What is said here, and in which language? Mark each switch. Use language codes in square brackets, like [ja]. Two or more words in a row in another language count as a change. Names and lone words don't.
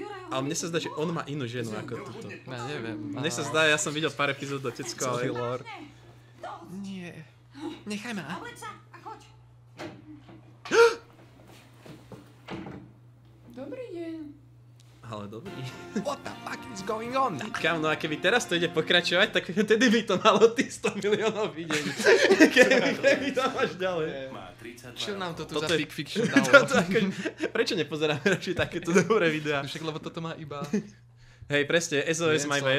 [sk] Ale mne sa zdá, že on má inú ženu ako túto. Ja neviem. Mne sa zdá, ja som videl pár epizód do Tecko, ale... Lord. Nie. Nechaj ma. Obleď sa a choď. Dobrý deň. Ale dobrý. [en] What the fuck is going on? [sk] Kam, no a keby teraz to ide pokračovať, tak tedy by to malo tých 100 miliónov videní. Keby to máš ďalej. Čo nám to tu Toto za je- fic fiction Toto dalo? ako- Prečo nepozeráme radšej takéto dobré videá? Však lebo toto má iba... Hej, presne, SOS má iba